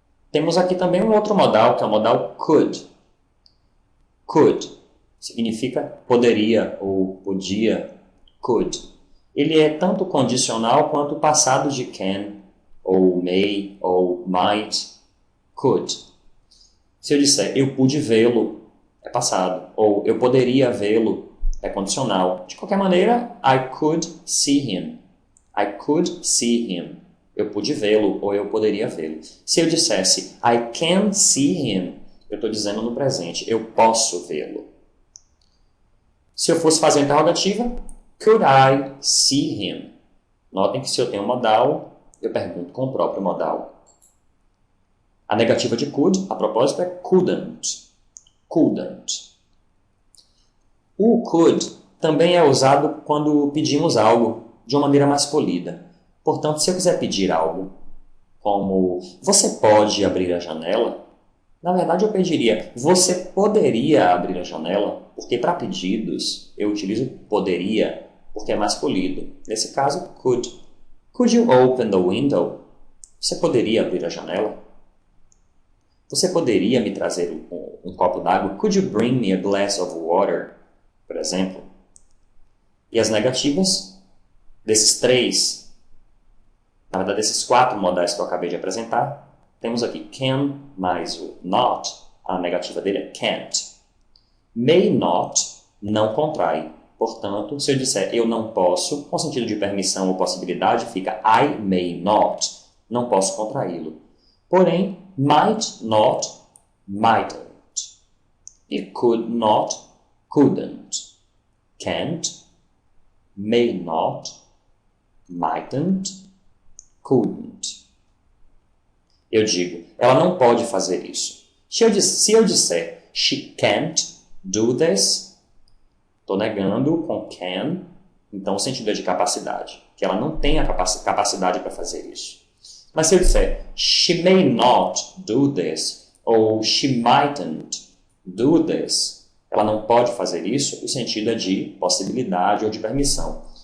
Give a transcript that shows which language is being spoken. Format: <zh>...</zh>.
<pt>Temos aqui também um outro modal, que é o modal could. Could significa poderia ou podia. Could. Ele é tanto condicional quanto o passado de can, ou may, ou might. Could. Se eu disser eu pude vê-lo, é passado. Ou eu poderia vê-lo, é condicional. De qualquer maneira,</pt> <en>I could see him. I could see him.</en> <pt>Eu pude vê-lo ou eu poderia vê-lo. Se eu dissesse</pt> <en>I can see him,</en> <pt>eu estou dizendo no presente, eu posso vê-lo. Se eu fosse fazer a interrogativa,</pt> <en>could I see him?</en> <pt>Notem que se eu tenho modal, eu pergunto com o próprio modal. A negativa de could, a propósito, é couldn't. Couldn't. O could também é usado quando pedimos algo de uma maneira mais polida. Portanto, se eu quiser pedir algo como você pode abrir a janela, na verdade eu pediria você poderia abrir a janela, porque para pedidos eu utilizo poderia, porque é mais polido. Nesse caso, could.</pt> <en>Could you open the window?</en> <pt>Você poderia abrir a janela? Você poderia me trazer um copo d'água?</pt> <en>Could you bring me a glass of water?</en> <pt>Por exemplo. E as negativas desses três, na verdade, desses quatro modais que eu acabei de apresentar, temos aqui can mais o not, a negativa dele é can't. May not não contrai. Portanto, se eu disser eu não posso, com sentido de permissão ou possibilidade, fica</pt> <en>I may not.</en> <pt>Não posso contraí-lo. Porém, might not, mightn't. E could not, couldn't.</pt> <en>Can't, may not, mightn't, couldn't.</en> <pt>Eu digo, ela não pode fazer isso. Se eu disser</pt> <en>she can't do this,</en> <pt>estou negando com can, então o sentido é de capacidade, que ela não tem a capacidade para fazer isso. Mas se eu disser</pt> <en>she may not do this,</en> <pt>ou</pt> <en>she mightn't do this,</en> <pt>ela não pode fazer isso, o sentido é de possibilidade ou de permissão.</pt>